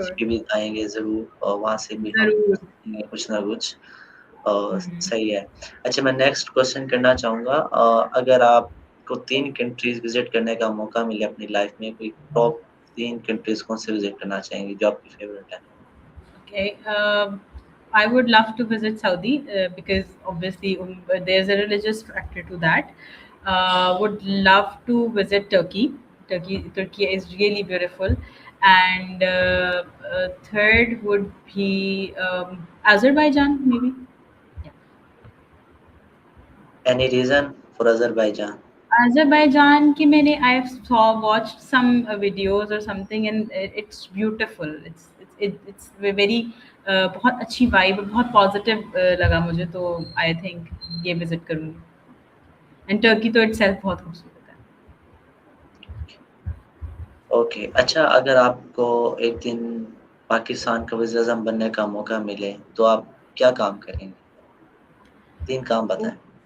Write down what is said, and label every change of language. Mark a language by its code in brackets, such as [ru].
[ur] بھی آئیں گے ضرور, اور وہاں سے بھی ہم ضرور. سیکھیں گے کچھ نہ کچھ. صحیح ہے. اچھا, میں نیکسٹ کوشچن کرنا چاہوں گا, اگر آپ کو 3 کنٹریز وزٹ کرنے کا موقع ملے اپنی لائف میں, کوئی ٹاپ 3 کنٹریز کون سے وزٹ کرنا چاہیں گے جو آپ کی فیوریٹ ہے؟ [en] Okay. I would love to visit Saudi because obviously there's a religious factor to that. Would love to visit Turkey. Turkey is really beautiful. And third would be Azerbaijan, maybe. Yeah. Any reason for Azerbaijan? Azerbaijan [ur] کی میں نے [en] I have watched some videos or something and it's beautiful. It's very [ur] بہت اچھی vibe, بہت positive لگا مجھے, تو [en] I think [ur] یہ وزٹ کروں گی. اینڈ ٹرکی تو اٹ سیلف بہت خوبصورت ہے. [en] Okay. [ur] اچھا, اگر آپ کو ایک دن پاکستان کا وزیر اعظم بننے کا موقع ملے تو آپ کیا کام کریں گے؟ 3 کام بتائیں.